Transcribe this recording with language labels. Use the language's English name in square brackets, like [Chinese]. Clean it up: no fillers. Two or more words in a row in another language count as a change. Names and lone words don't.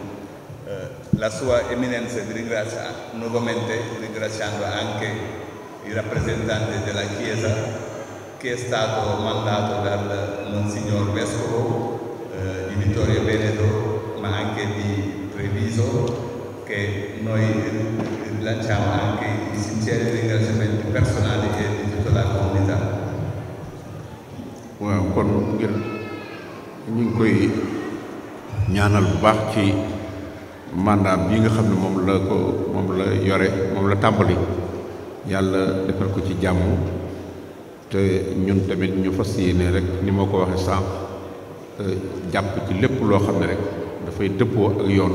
[Italian] La sua eminenza vi ringrazia nuovamente, ringraziando anche i rappresentanti della Chiesa che è stato mandato dal Monsignor Vescovo di Vittorio Veneto, ma anche di Treviso, che noi rilanciamo anche i sinceri ringraziamenti personali e di tutta la comunità. [Wolof] waaw kon ngir ñu ngi koy ñaanal bu baax ci mandat bi nga xam ne moom la yore moom la tàmbali yàlla defal ko ci jàmm te ñun tamit ñu fas yéene rek ni ma ko waxee sànq jàpp ci lépp loo xam ne rek dafay dëppoo ak yoon